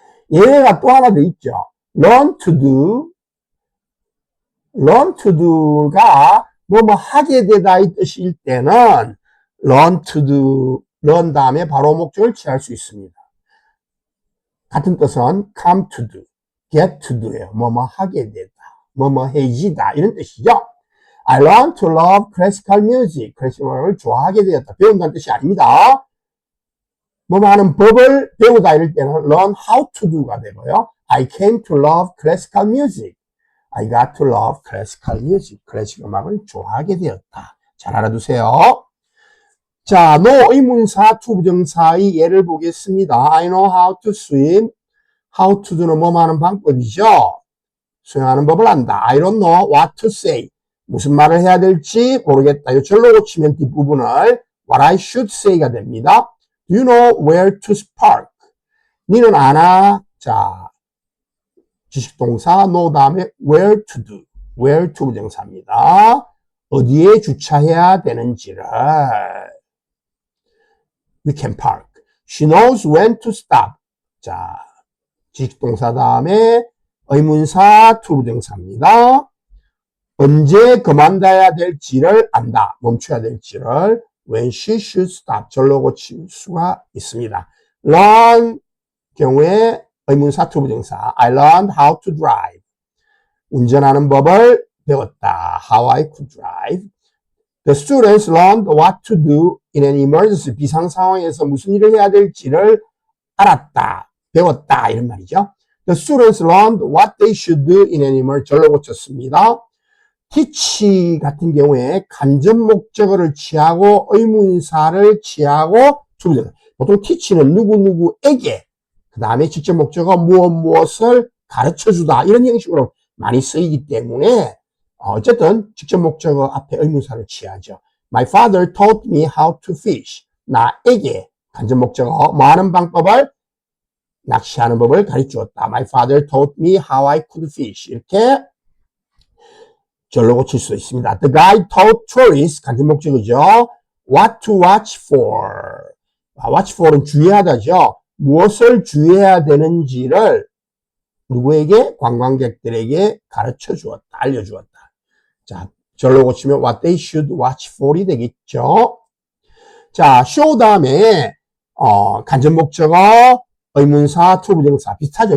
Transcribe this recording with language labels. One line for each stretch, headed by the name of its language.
Korean: 예외가 또 하나 더 있죠.
English: Learn to do.
Korean: Learn to do가 뭐뭐 하게 되다 이 뜻일 때는
English: learn to do,
Korean: learn 다음에 바로 목적을 취할 수 있습니다. 같은 뜻은
English: come to do, get to do
Korean: 예요. 뭐뭐 하게 되다, 뭐뭐 해지다 이런 뜻이죠.
English: I learned to love classical music.
Korean: 클래식 음악을 좋아하게 되었다. 배운다는 뜻이 아닙니다. 뭐뭐 하는 법을 배우다 이럴 때는
English: learn how to do
Korean: 가 되고요.
English: I came to love classical music. I got to love classical music.
Korean: 클래식 음악을 좋아하게 되었다. 잘 알아두세요. 자, know 의문사 투부정사의 예를 보겠습니다.
English: I know how to swim. How to do
Korean: 는 뭐뭐 하는 방법이죠. 수영하는 법을 안다.
English: I don't know what to say.
Korean: 무슨 말을 해야 될지 모르겠다. 이 절로 고치면 뒷부분을
English: what I should say
Korean: 가 됩니다.
English: Do you know where to park?
Korean: 니는 아나? 자, 지식동사 know 다음에
English: where to do. where to 부정사입니다.
Korean: 어디에 주차해야 되는지를
English: we can park. She knows when to stop. 자,
Korean: 지식동사 다음에 의문사 투부정사입니다. 언제 그만둬야 될지를 안다. 멈춰야 될지를
English: when she should stop.
Korean: 절로 고칠 수가 있습니다.
English: learn
Korean: 경우에 의문사 투부정사
English: I learned how to drive.
Korean: 운전하는 법을 배웠다.
English: How I could drive. The students learned what to do in an emergency.
Korean: 비상 상황에서 무슨 일을 해야 될지를 알았다. 배웠다. 이런 말이죠.
English: The students learned what they should do in an emergency.
Korean: 절로 고쳤습니다. teach 같은 경우에 간접 목적어를 취하고 의문사를 취하고 투부정사. 보통 teach는 누구누구에게 그 다음에 직접 목적어 무엇을 가르쳐주다 이런 형식으로 많이 쓰이기 때문에 어쨌든 직접 목적어 앞에 의문사를 취하죠.
English: My father taught me how to fish.
Korean: 나에게 간접 목적어 뭐 하는 방법을 낚시하는 법을 가르쳐줬다.
English: My father taught me how I could fish.
Korean: 이렇게 절로 고칠 수 있습니다.
English: The guide taught tourists
Korean: 간접 목적어죠.
English: What to watch for.
Korean: watch for은 주의하다죠. 무엇을 주의해야 되는지를 누구에게? 관광객들에게 가르쳐 주었다. 알려주었다. 자, 절로 고치면
English: what they should watch for
Korean: 이 되겠죠. 자, show 다음에 간접 목적어, 의문사, 투부정사 비슷하죠.